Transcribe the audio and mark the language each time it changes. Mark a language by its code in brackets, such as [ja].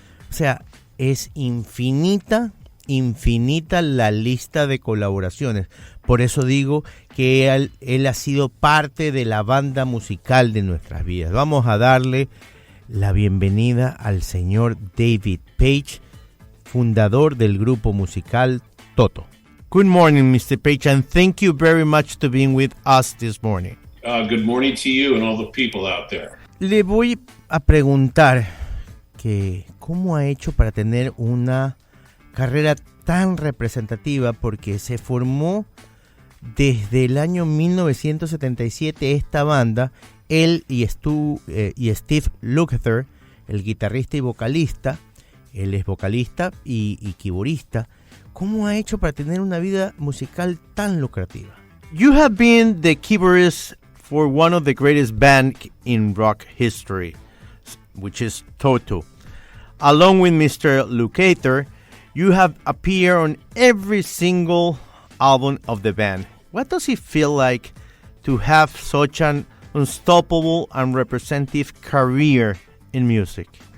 [es] O sea, es infinita la lista de colaboraciones. Por eso digo que él ha sido parte de la banda musical de nuestras vidas. Vamos a darle la bienvenida al señor David Paich, fundador del grupo musical Toto. [en] Good morning, Mr. Paich, and thank you very much to being with us this morning. Good morning to you and all the people out there. [es] Le voy a preguntar que cómo ha hecho para tener una carrera tan representativa, porque se formó desde el año 1977 esta banda, él y Steve Lukather, el guitarrista y vocalista. Él es vocalista y keyboardista. ¿Cómo ha hecho para tener una vida musical tan lucrativa? [en] You have been the keyboardist for one of the greatest bands in rock history, which is Toto. Along with Mr. Lukather, you have appeared on every single album of the band. What does it feel like to have such an unstoppable and representative career in music?